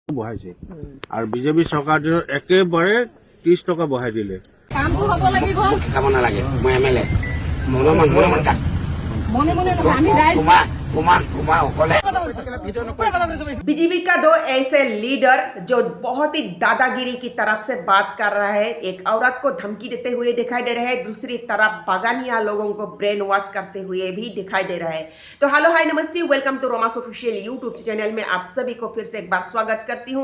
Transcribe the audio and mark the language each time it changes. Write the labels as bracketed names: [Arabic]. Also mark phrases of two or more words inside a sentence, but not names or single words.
[Assamese] বঢ়াইছে আৰু বিজেপি চৰকাৰ দিনত একেবাৰে 30 টকা বঢ়াই দিলে। কামটো হ'ব লাগিব, কাম নালাগে। মই এমএলএ মনে মনে আমি ৰাইজ [Hindi] बीजेपी का दो ऐसे लीडर जो बहुत ही दादागिरी की तरफ से बात कर रहा है। एक औरत को धमकी देते हुए दिखाई दे रहा है, दूसरी तरफ बागानिया लोगों को [English] brain wash [Hindi] करते हुए भी दिखाई दे रहा है। तो [English] hello hi [Hindi] नमस्ते, [English] welcome to Roma's official YouTube channel [Hindi] में आप सभी को फिर से एक बार स्वागत करती हूं।